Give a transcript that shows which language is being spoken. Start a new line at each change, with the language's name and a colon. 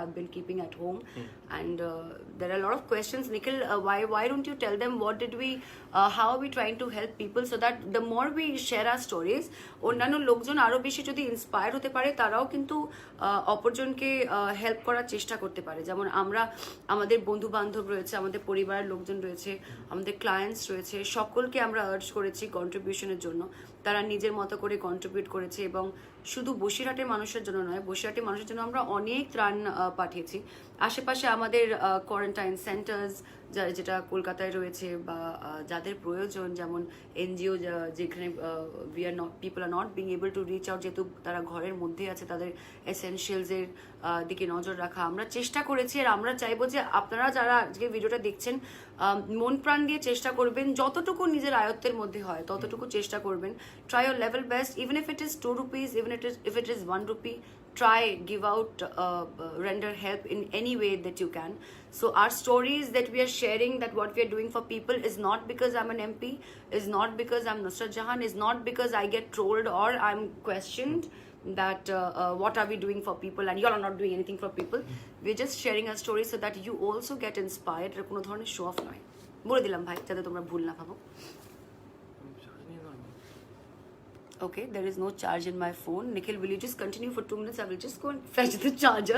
English: I've been keeping at home, and there are a lot of questions. Nikhil, why don't you tell them what did we, how are we trying to help people so that the more we share our stories,
Bangla: অন্যান্য লোকজন আরো বেশি যদি inspire হতে পারে, তারাও কিন্তু অপরজনকে help করার চেষ্টা করতে পারে। যেমন আমরা, আমাদের বন্ধু বান্ধব রয়েছে, আমাদের পরিবারের লোকজন রয়েছে, আমাদের ক্লায়েন্টস রয়েছে, সকলকে আমরা আর্জ করেছি কন্ট্রিবিউশনের জন্য। তারা নিজের মতো করে কন্ট্রিবিউট করেছে, এবং শুধু বসিরহাটের মানুষের জন্য নয়, বসিরহাটের মানুষের জন্য আমরা অনেক ত্রাণ পাঠিয়েছি। আশেপাশে আমাদের কোয়ারেন্টাইন সেন্টার্স যেটা কলকাতায় রয়েছে, বা যাদের প্রয়োজন, যেমন এনজিও যেখানে
English: people are not being able to reach out,
Bangla: যেহেতু তারা ঘরের মধ্যে আছে, তাদের এসেনশিয়ালসের দিকে নজর রাখা আমরা চেষ্টা করেছি। আর আমরা চাইবো যে আপনারা যারা আজকে ভিডিওটা দেখছেন, মন প্রাণ দিয়ে চেষ্টা করবেন, যতটুকু নিজের আয়ত্তের মধ্যে হয় ততটুকু চেষ্টা করবেন।
English: Try your level best, even if it is 2 rupees, even if it is 1 rupee, try, give out, render help in any way that you can. So our stories that we are sharing, that what we are doing for people, is not because I'm an MP, is not because I'm Nusrat Jahan, is not because I get trolled or I'm questioned that what are we doing for people and you all are not doing anything for people. We're just sharing our stories so that you also get inspired.
Bangla: এর কোনো ধরনের show off নয়, বলে দিলাম ভাই, যাতে তোমরা ভুল না ভাবো।
English: Okay, there is no charge in my phone. Nikhil, will you just continue for 2 minutes? I will just go and fetch the charger.